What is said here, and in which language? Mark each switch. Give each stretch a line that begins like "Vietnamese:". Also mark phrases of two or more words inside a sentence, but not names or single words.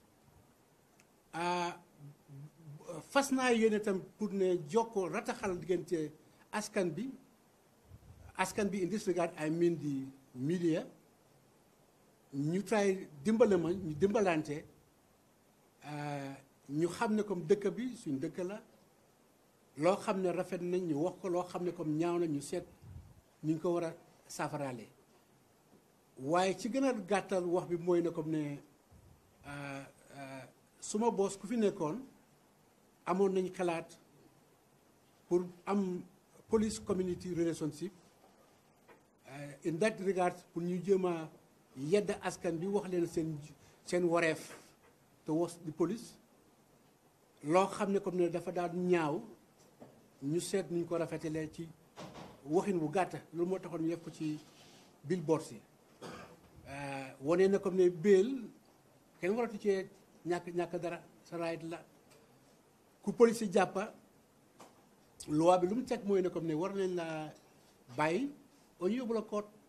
Wolof: fas naa yéene tam pour ne jokkoo rataxal diggante askan bi
English: in this regard I mean the media
Wolof: ñu try dimbale ma ñu dimbalante ñu xam ne comme dëkk bi suñ dëkk la loo xam ne rafet nañ ñu wax ko loo xam ne comme ñaaw na ñu seet ñu ko war a saafaraale waaye ci gën a gàttal wax bi mooy ne comme ne suma boss ku fi nekkoon amoon nañ xalaat pour am
English: police community relationship in that regard
Wolof: pour ñu jéem a yedd askan bi wax leen seen wareef te was di police loo xam ne comme ne dafa daan ñaaw ñu seet nuñ ko rafetalee ci waxin bu gàtt loolu moo taxoon ñu def ko ci billboard si wane na comme ne béel kenn waratu cee ñàkk dara sa right la ku police jàppa loi bi lu mu teg mooy ne comme ne war nañ la bàyyi au ñu yóbbu la koot